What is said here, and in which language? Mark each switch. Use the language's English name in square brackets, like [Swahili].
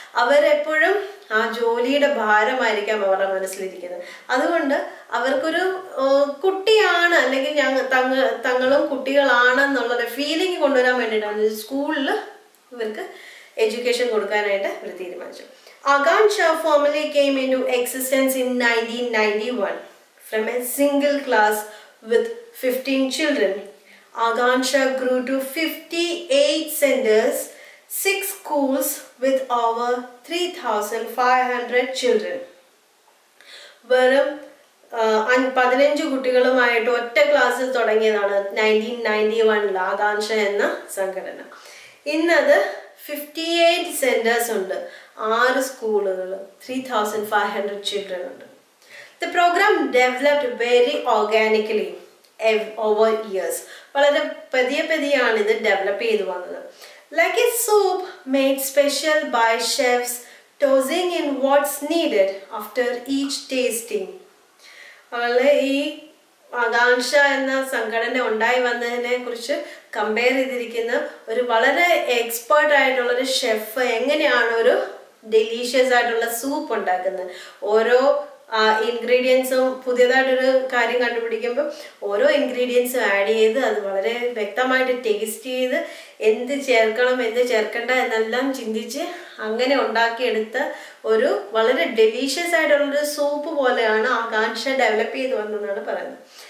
[Malayalam] അവരെപ്പോഴും ആ ജോലിയുടെ ഭാരമായിരിക്കാം അവരുടെ മനസ്സിലിരിക്കുന്നത്. അതുകൊണ്ട് അവർക്കൊരു കുട്ടിയാണ് അല്ലെങ്കിൽ തങ്ങളും കുട്ടികളാണെന്നുള്ളൊരു ഫീലിംഗ് കൊണ്ടുവരാൻ വേണ്ടിയിട്ടാണ് സ്കൂളിൽ ഇവർക്ക് എഡ്യൂക്കേഷൻ കൊടുക്കാനായിട്ട് ഇവർ തീരുമാനിച്ചു. [English] Akansha formally came into existence in 1991 from a single class with 15 children. Akansha grew to 58 centers, 6 schools with over 3,500 children. [Malayalam] വെറും 15 കുട്ടികളുമായിട്ട് ഒറ്റ ക്ലാസ്സിൽ തുടങ്ങിയതാണ് 1991 ആകാംക്ഷ എന്ന സംഘടന. ഇന്നത് 58 സെന്റേഴ്സ് ഉണ്ട്, 6 സ്കൂളുകൾ, 3,500 ചിൽഡ്രൻ ഉണ്ട്. [English] The program developed very organically over years. [Malayalam] വളരെ പതിയാണ് ഇത് ഡെവലപ്പ് ചെയ്തു വന്നത്. [English] Like a soup made special by chefs, tossing in what's needed after each tasting. [Malayalam] അവളെ ഈ ആകാംക്ഷ എന്ന സംഘടന ഉണ്ടായി വന്നതിനെ കുറിച്ച് കമ്പയർ ചെയ്തിരിക്കുന്ന ഒരു വളരെ എക്സ്പേർട്ട് ആയിട്ടുള്ളൊരു ഷെഫ് എങ്ങനെയാണ് ഒരു ഡെലീഷ്യസ് ആയിട്ടുള്ള സൂപ്പ് ഉണ്ടാക്കുന്നത്. ഓരോ ഇൻഗ്രീഡിയൻസും പുതിയതായിട്ടൊരു കാര്യം കണ്ടുപിടിക്കുമ്പോൾ ഓരോ ഇൻഗ്രീഡിയൻസും ആഡ് ചെയ്ത് അത് വളരെ വ്യക്തമായിട്ട് ടേസ്റ്റ് ചെയ്ത് എന്ത് ചേർക്കണം എന്ത് ചേർക്കണ്ട എന്നെല്ലാം ചിന്തിച്ച് അങ്ങനെ ഉണ്ടാക്കിയെടുത്ത ഒരു വളരെ ഡെലീഷ്യസ് ആയിട്ടുള്ളൊരു സൂപ്പ് പോലെയാണ് ആകാംക്ഷ ഡെവലപ്പ് ചെയ്ത് വന്നതെന്നാണ് പറയുന്നത്.